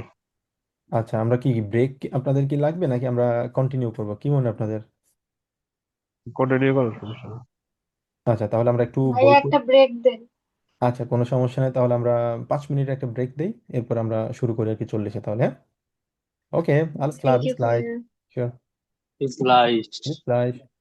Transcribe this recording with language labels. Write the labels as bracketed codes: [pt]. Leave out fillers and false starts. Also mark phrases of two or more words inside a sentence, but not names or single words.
[bn] আচ্ছা, আমরা কি ব্রেক আপনাদের কি লাগবে নাকি আমরা কন্টিনিউ করব, কি মনে হয় আপনাদের? কন্টিনিউ করো, সমস্যা নেই। আচ্ছা, তাহলে আমরা একটু ভাইয়া গল্প। একটা ব্রেক দেন। আচ্ছা, কোনো সমস্যা নেই, তাহলে আমরা 5 মিনিট একটা ব্রেক দিই, এরপর আমরা শুরু করি আর কি 40-এ, তাহলে হ্যাঁ। ওকে, [de] alles klar, [en] থ্যাংক [de] bis [en] ইউ [de] gleich. [bn] ভাইয়া। [en] Sure, is light. [de] bis gleich.